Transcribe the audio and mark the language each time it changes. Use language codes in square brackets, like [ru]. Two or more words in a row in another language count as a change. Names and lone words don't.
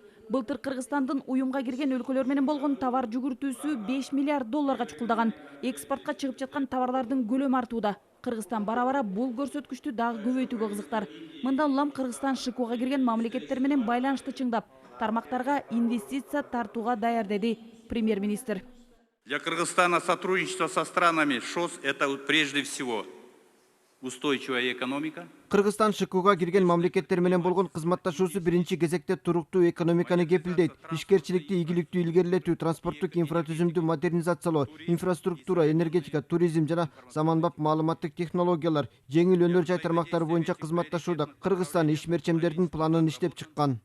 [ky] Былтыр Кыргызстандын уюмга кирген өлкөлөр менен болгон товар жүгүртүүсү 5 миллиард долларга чукулдаган. Экспортко чыгып жаткан товарлардын көлөмү артууда. Кыргызстан бара-бара бул көрсөткүчтү дагы көбөйтүүгө кызыктар. Мындан улам Кыргызстан ШКУга кирген мамлекеттер менен байланышты чыңдап, тармактарга инвестиция тартууга даяр, деди премьер-министр. [ru] Для Кыргызстана сотрудничество со странами ШОС – это прежде всего устойчивая экономика. [ky] Кыргызстан ШКУга кирген мамлекеттер менен болгон кызматташуусу биринчи кезекте туруктуу экономиканы кепилдейт. Ишкерчиликти ийгиликтүү илгерилетүү, транспорттук инфратүзүмдү модернизациялоо, инфраструктура, энергетика, туризм жана заманбап маалыматтык технологиялар, жеңил өнөр жай тармактары боюнча кызматташууда Кыргызстан ишмерчемдердин планын иштеп чыккан.